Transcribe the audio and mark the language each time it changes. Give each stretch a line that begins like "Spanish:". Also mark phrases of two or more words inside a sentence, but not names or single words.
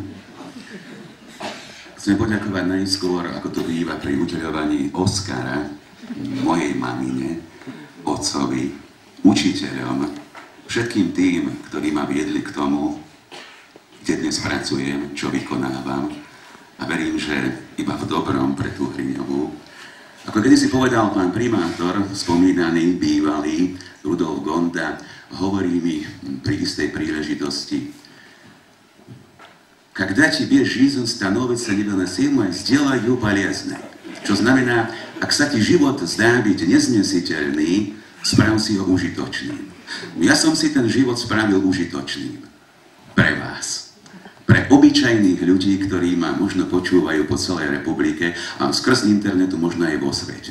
Slovak: Chcem poďakovať najskôr, ako to býva pri udeľovaní Oscara, mojej mamine, otcovi učiteľom, všetkým tým, ktorí ma viedli k tomu, kde dnes pracujem, čo vykonávam. A verím, že iba v dobrom pre tú Hriňovú. Ako kedysi povedal pán primátor, spomínaný, bývalý Rudolf Gonda, hovorí mi pri istej príležitosti:
Russian: Когда тебе жизнь становится невыносимой, сделай ее полезной.
Slovak: Čo znamená, ak sa ti život zdá byť neznesiteľný, sprav si ho užitočným. Ja som si ten život spravil užitočným. Pre vás. Pre obyčajných ľudí, ktorí ma možno počúvajú po celej republike a skrz internetu možno aj vo svete.